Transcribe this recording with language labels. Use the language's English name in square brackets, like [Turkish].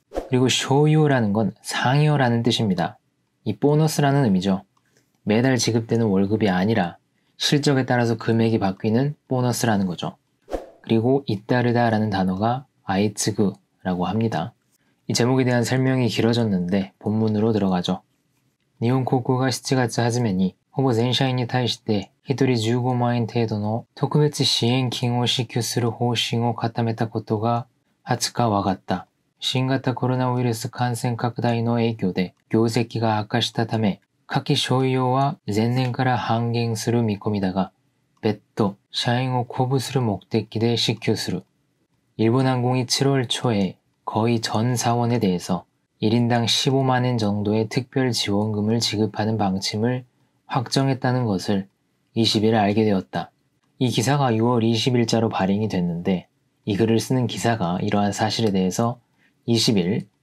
[Korean] 그리고 쇼유라는 건 상여라는 뜻입니다. 이 보너스라는 의미죠. 매달 지급되는 월급이 아니라 실적에 따라서 금액이 바뀌는 보너스라는 거죠. 그리고 잇따르다 라는 단어가 아이츠그라고 합니다. 이 제목에 대한 설명이 길어졌는데 본문으로 들어가죠. [Japanese] 니혼航空が7月初めにほぼ全社員に対して1人15万円程度の特別支援金を支給する方針を固めたことが20日分かった。新型コロナウイルス感染拡大の影響で業績が悪化したため、夏季賞与は前年から半減する見込みだが、別途社員を鼓舞する目的で支給する。 [Korean] 일본항공이 7월 초에 거의 전 사원에 대해서 1인당 15만엔 정도의 특별 지원금을 지급하는 방침을 확정했다는 것을 20일 알게 되었다. 이 기사가 6월 20일자로 발행이 됐는데 이 글을 쓰는 기사가 이러한 사실에 대해서 20일